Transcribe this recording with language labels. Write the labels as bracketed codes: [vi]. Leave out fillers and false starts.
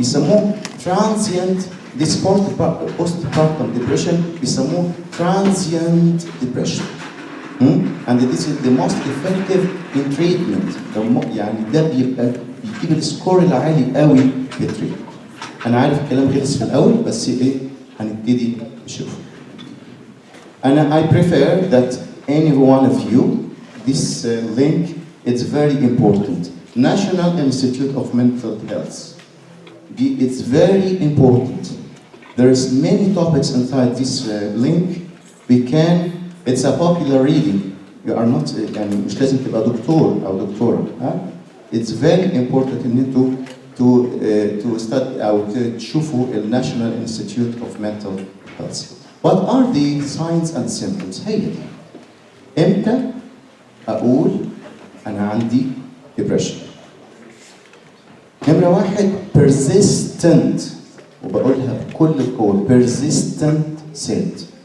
[ar] بيسموه [en] transient this postpartum depression بيسموه transient depression. And this is the most effective in treatment. [ar] يعني ده بيبقى بيجيب السكور العالي قوي في التريتمنت. أنا عارف الكلام غلس في الأول بس إيه هنبتدي نشوفه. [en] أنا I prefer that any one of you this link it's very important. National Institute of Mental Health. It's very important. There's many topics inside this link. It's a popular reading. You are not [ar] يعني مش لازم تبقى دكتور أو دكتورة. [en] It's very important [ar] إن انتوا [en] to study [ar] أو تشوفوا [en] ال National Institute of Mental Health. What are the signs and symptoms؟ [ar] هي دي. إمتى أقول أنا عندي depression؟ نمرة واحد persistent وبقولها بكل القوة [en] persistent sad.